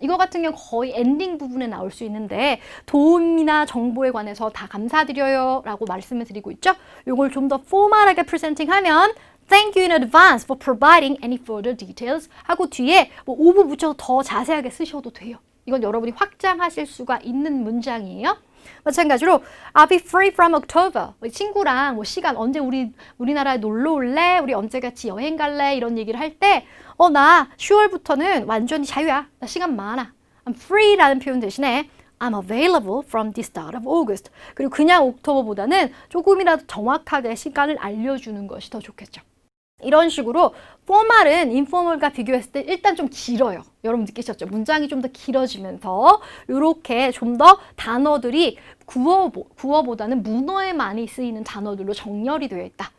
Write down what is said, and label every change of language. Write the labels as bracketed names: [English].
[Korean] 이거 같은 경우 거의 엔딩 부분에 나올 수 있는데 도움이나 정보에 관해서 다 감사드려요 라고 말씀을 드리고 있죠. 이걸 좀 더 포멀하게 프레젠팅하면 [English] Thank you in advance for providing any further details [Korean] 하고 뒤에 뭐 오브 붙여서 더 자세하게 쓰셔도 돼요. 이건 여러분이 확장하실 수가 있는 문장이에요. 마찬가지로 [English] I'll be free from October. [Korean] 친구랑 뭐 시간 언제 우리나라에 놀러 올래? 우리 언제 같이 여행 갈래? 이런 얘기를 할 때 나 10월부터는 완전히 자유야. 나 시간 많아. [English] I'm free라는 [Korean] 표현 대신에 [English] I'm available from the start of August. [Korean] 그리고 그냥 옥토버보다는 조금이라도 정확하게 시간을 알려주는 것이 더 좋겠죠. 이런 식으로 포멀은 인포멀과 비교했을 때 일단 좀 길어요. 여러분 느끼셨죠? 문장이 좀 더 길어지면서 이렇게 좀 더 단어들이 구어보다는 문어에 많이 쓰이는 단어들로 정렬이 되어 있다.